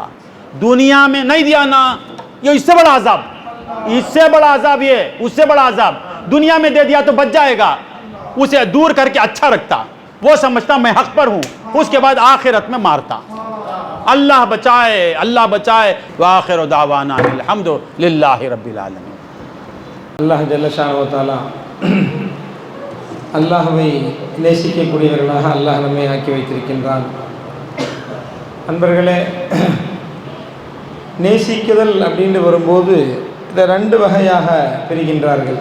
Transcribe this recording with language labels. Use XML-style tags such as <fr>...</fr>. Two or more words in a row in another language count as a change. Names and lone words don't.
<ur>دنیا میں نہیں دیا نا، یہ اس سے بڑا عذاب، اس سے بڑا عذاب، یہ اس سے بڑا عذاب دنیا میں دے دیا تو بچ جائے گا، اسے دور کر کے اچھا رکھتا، وہ سمجھتا میں حق پر ہوں، اس کے بعد آخرت میں مارتا۔ اللہ بچائے، اللہ بچائے۔</ur> <ar>وآخر دعوانا الحمد للہ رب العالمین۔ الله جل شأنه وتعالى</ar> <ta>அல்லாஹ்வை நேசிக்கக்கூடியவர்களாக அல்லாஹ் நம்மை ஆக்கி வைத்திருக்கின்றான். அன்பர்களே, நேசிக்குதல் அப்படின்னு வரும்போது இதை ரெண்டு வகையாக பிரிக்கின்றார்கள்.</ta>